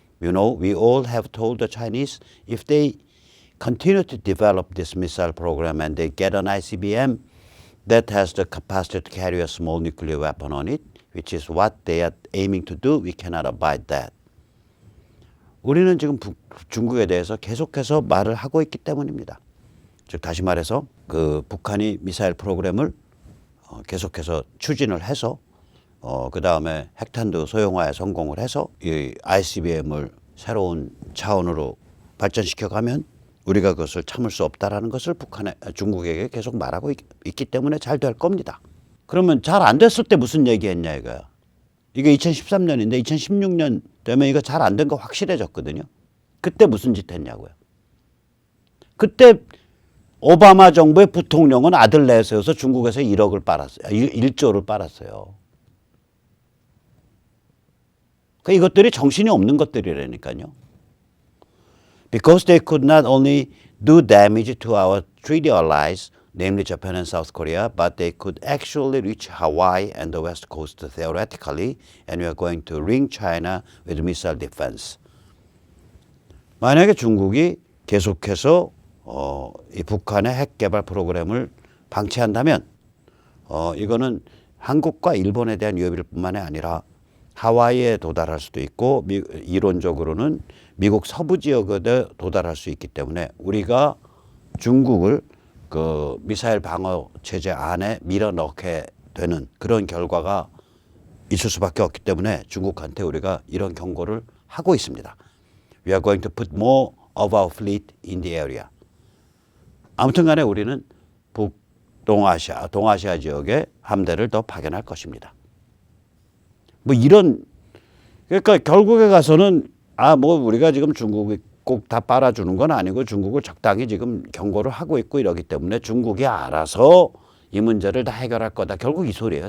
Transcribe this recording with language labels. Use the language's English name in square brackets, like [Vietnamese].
[English] We all have told the Chinese if they continue to develop this missile program and they get an ICBM that has the capacity to carry a small nuclear weapon on it, which is what they are aiming to do, we cannot abide that. [Korean] 우리는 지금 중국에 대해서 계속해서 말을 하고 있기 때문입니다. 즉 다시 말해서 북한이 미사일 프로그램을 계속해서 추진을 해서 그 다음에 핵탄두 소형화에 성공을 해서 이 ICBM을 새로운 차원으로 발전시켜 가면 우리가 그것을 참을 수 없다라는 것을 중국에게 계속 말하고 있기 때문에 잘 될 겁니다. 그러면 잘 안 됐을 때 무슨 얘기했냐 이거야. 이게 2013년인데 2016년 되면 이거 잘 안 된 거 확실해졌거든요. 그때 무슨 짓 했냐고요. 그때 오바마 정부의 부통령은 아들 내세워서 중국에서 1억을 빨았어요. 1조를 빨았어요. 그러니까 이것들이 정신이 없는 것들이라니까요. [English] Because they could not only do damage to our treaty allies, namely Japan and South Korea, but they could actually reach Hawaii and the West Coast theoretically, and we are going to ring China with missile defense. [Korean] 만약에 중국이 계속해서 이 북한의 핵 개발 프로그램을 방치한다면 이거는 한국과 일본에 대한 위협일 뿐만이 아니라 하와이에 도달할 수도 있고 이론적으로는 미국 서부 지역에 도달할 수 있기 때문에 우리가 중국을 그 미사일 방어 체제 안에 밀어넣게 되는 그런 결과가 있을 수밖에 없기 때문에 중국한테 우리가 이런 경고를 하고 있습니다. [English] We are going to put more of our fleet in the area. [Korean] 아무튼 간에 우리는 동아시아 지역에 함대를 더 파견할 것입니다. 뭐 이런 그러니까 결국에 가서는 뭐 우리가 지금 중국이 꼭 다 빨아주는 건 아니고 중국을 적당히 지금 경고를 하고 있고 이러기 때문에 중국이 알아서 이 문제를 다 해결할 거다. 결국 이 소리예요.